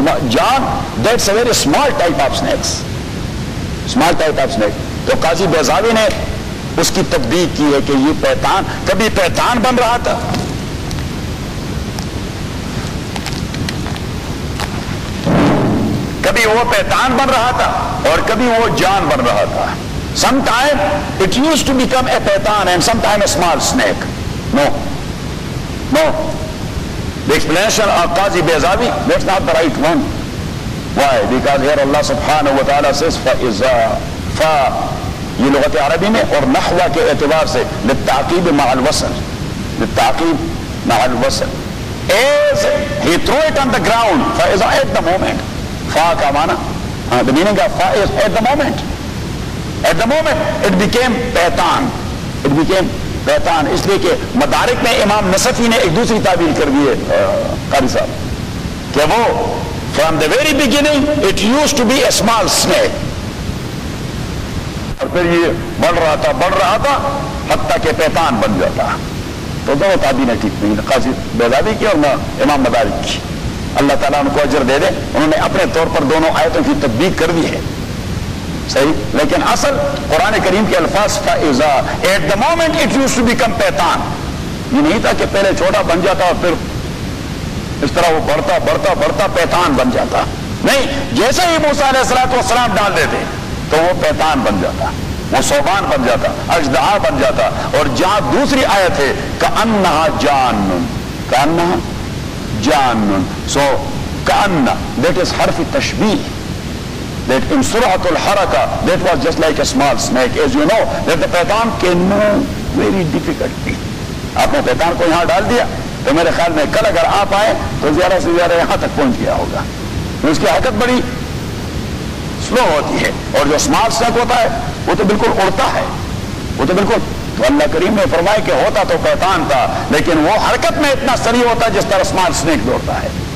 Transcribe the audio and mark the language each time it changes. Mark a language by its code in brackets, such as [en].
[en] جان that's a very small type of snakes, small type of snake. [ur] تو قاضی بیضاوی نے اس کی تقدیر کی ہے کہ یہ پیتان کبھی پیتان بن رہا تھا. کبھی وہ پیتان بن رہا تھا اور کبھی وہ جان بن رہا تھا. [en] Sometime it used to become a python and sometime a small snake. No. No. The explanation of Qazi Behzadi, that's not the right one. Why? Because here Allah subhanahu wa ta'ala says [ur] فَإِذَا فَا، یہ لغت عربی میں اور نحوہ کے اعتبار سے [ar] للتعقیب مع الوصل، للتعقیب مع الوصل. [en] As he threw it on the ground فَإِذَا at the moment، [ur] فَا کا معنی، [en] the meaning of فَا is at the moment. At the moment it became python, it became python. [ur] اس لیے کہ مدارک میں امام نصفی نے ایک دوسری تعبیر کر دی ہے قاری صاحب، کہ وہ [en] from the very beginning it used to be a small snake [ur] اور پھر یہ بڑھ رہا تھا بڑھ رہا تھا حتیٰ کہ پیتان بن جاتا. تو دونوں تعبیریں ٹھیک نہیں، قاضی بیضاوی کی اور امام مدارک کی. اللہ تعالیٰ ان کو اجر دے دے، انہوں نے اپنے طور پر دونوں آیتوں کی تطبیق کر دی ہے صحیح، لیکن اصل قرآن کریم کے الفاظ کا اذا [en] at the moment it used to become python, [ur] یہ نہیں تھا کہ پہلے چھوٹا بن جاتا اور پھر اس طرح وہ بڑھتا بڑھتا بڑھتا پیتان بن جاتا. نہیں، جیسے ہی موسیٰ علیہ الصلوۃ والسلام ڈال دیتے تو وہ پیتان بن جاتا، وہ سوبان بن جاتا، اجدعا بن جاتا. اور جہاں دوسری آیت ہے [ar] کانہا جانن، کانہا جانن، [en] So کان that is حرف تشبیہ، that in surat al-haraka that was just like a small snake. As you know that the paitan can be very difficult thing. [ur] آپ نے پیتان کو یہاں ڈال دیا تو میرے خیال میں کل اگر آپ آئے تو زیادہ سے زیادہ یہاں تک پہنچ گیا ہوگا. اس کی حرکت بڑی سلو ہوتی ہے، اور جو اسمال سنیک ہوتا ہے وہ تو بالکل اڑتا ہے، وہ تو بالکل. تو اللہ کریم نے فرمایا کہ ہوتا تو پیتان تھا لیکن وہ حرکت میں اتنا سریع ہوتا جس طرح اسمال سنیک دوڑتا ہے.